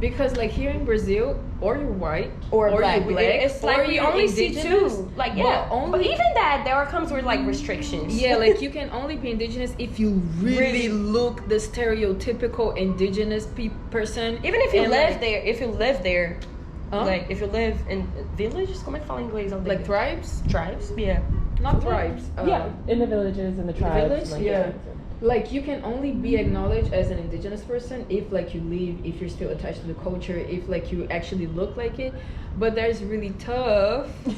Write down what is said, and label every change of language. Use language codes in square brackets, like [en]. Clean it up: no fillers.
[en] because like here in Brazil, or you're white or Black, it's like we only see indigenous. two. Like but even that there comes with like restrictions. Yeah, like you can only be indigenous if you really look the stereotypical indigenous person. Even if you live there, like if you live in villages, [pt] como é que fala em inglês? [en] Like tribes, yeah, not tribes. In the villages and the tribes. Like you can only be acknowledged as an indigenous person if like you live, if you're still attached to the culture, if like you actually look like it. But that's really tough.